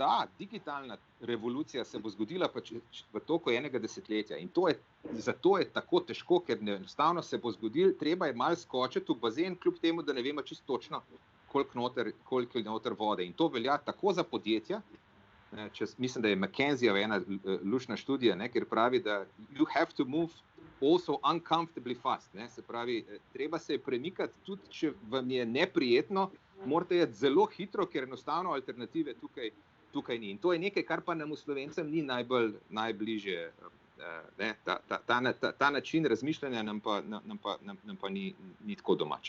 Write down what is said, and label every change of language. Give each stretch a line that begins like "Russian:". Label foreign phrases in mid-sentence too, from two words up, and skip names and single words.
Slovenian: ta digitalna revolucija se bo zgodila pač v toku enega desetletja. In zato je tako težko, ker enostavno se bo zgodil, treba je malo skočiti v bazen, kljub temu, da ne vemo čisto točno, koliko je noter vode. In to velja tako za podjetja, mislim, da je McKenzie ena luštna študija, kjer pravi, da
English: you have to move also uncomfortably fast.
Slovenian: Se pravi, treba se premikati, tudi če vam je neprijetno, morate iti zelo hitro, ker enostavno alternative tukaj ni. In to je nekaj, kar pa nam v Slovencem ni najbližje. Ta način razmišljanja nam pa ni tako domač.